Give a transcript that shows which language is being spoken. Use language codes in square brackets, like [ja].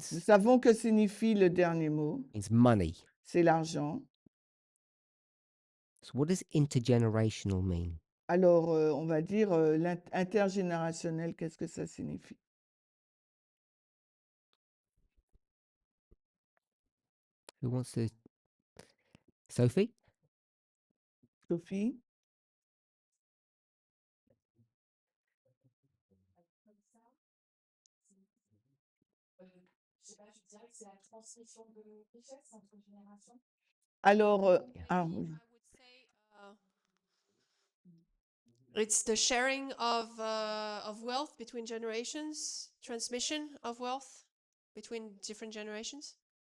[fr] savons que signifie le dernier mot, [en] It's money. [fr] c'est l'argent. [en] So what does intergenerational mean? [fr] Alors, on va dire intergénérationnel, qu'est-ce que ça signifie? [en] Who wants to? Sophie? Sophie? [fr] Comme ça, je sais pas, je dirais que c'est la transmission de richesse entre générations. Alors, [en] I would say it's the sharing of wealth between generations, transmission of wealth between different generations.